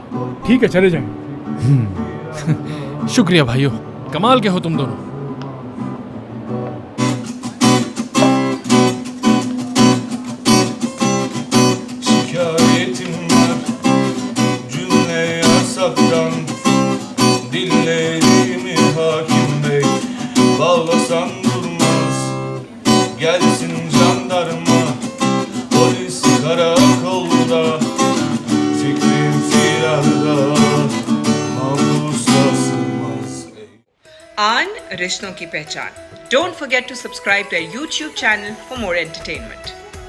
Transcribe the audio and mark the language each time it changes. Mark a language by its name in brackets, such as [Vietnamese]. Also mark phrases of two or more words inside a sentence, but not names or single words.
[Hindi] ठीक है, चले जाएं। शुक्रिया भाइयों, कमाल के हो तुम दोनों। [Turkish] Şikayetim var cümle yasaktan, dillerimi hakim bey bağlasan durmaz. Gelsin jandarma, polis karakolda, fikrim firarda, mahpusa sığmaz. [Hindi] आन रिश्तों की पहचान. [English] Don't forget to subscribe to our YouTube channel for more entertainment.